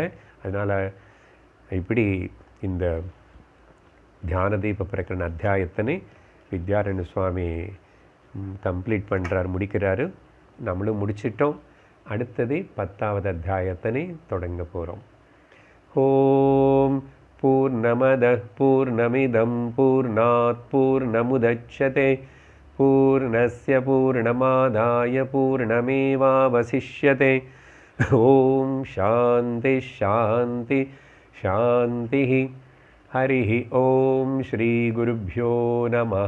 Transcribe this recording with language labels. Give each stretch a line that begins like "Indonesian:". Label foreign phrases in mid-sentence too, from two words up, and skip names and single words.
Tamil: அதனால் இப்படி இந்த தியான தீப பிரகரண அத்தியாயத்தினை வித்யாரண்ய சுவாமி கம்ப்ளீட் பண்ணுறார், முடிக்கிறாரு. நம்மளும் முடிச்சிட்டோம். அடுத்தது 10வது அத்தியாயத்தினை தொடங்க போகிறோம்.
Sanskrit: ॐ पूर्णमदः पूर्णमिदम् पूर्णात् पूर्णमुदच्यते पूर्णस्य पूर्णमादाय पूर्णमेवावशिष्यते। ॐ शान्ति शान्ति शान्तिः। हरिः ॐ श्रीगुरुभ्यो नमः।